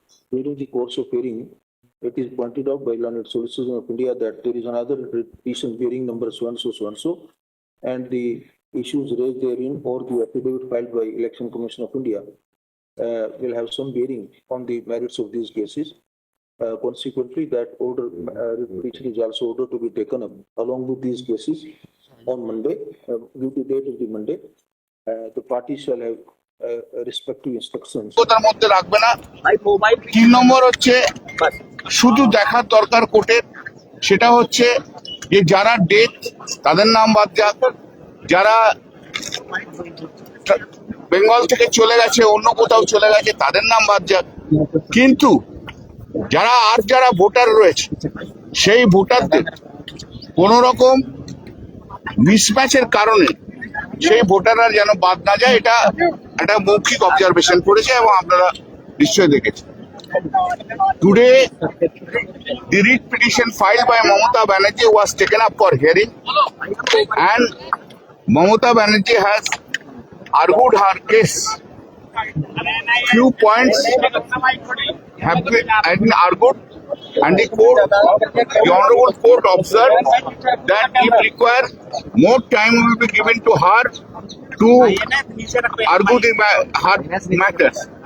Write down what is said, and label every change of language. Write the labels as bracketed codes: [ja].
[en] During the course of hearing, it is pointed out by learned solicitors of India that there is another petition hearing number so and so, and the issues raised therein or the affidavit filed by Election Commission of India will have some bearing on the merits of these cases. Consequently, that order, petition is also ordered to be taken up along with these cases on Monday, due to date of the Monday. The parties shall have respective instructions. [bn] তার মধ্যে রাখবে না 3 নম্বর হচ্ছে শুধু দেখার দরকার কোর্টের সেটা হচ্ছে যে যারা ডেথ তাদের নাম বাদ যাক, যারা বেঙ্গল থেকে চলে গেছে অন্য কোথাও চলে গেছে তাদের নাম বাদ যাক, কিন্তু যারা ভোটার রয়েছে সেই ভোটারদের কোন রকম মিসম্যাচের কারণে সেই ভোটাররা যেন বাদ না যায়, এটা একটা মৌখিক অবজারভেশন করেছে এবং আপনারা নিশ্চয়ই দেখেছেন। [en] Today the writ petition filed by Mamata Banerjee was taken up for hearing, and Mamata Banerjee has argued her case. Few points have been argued, and the honorable court observed that if required, more time will be given to her to argue her matters.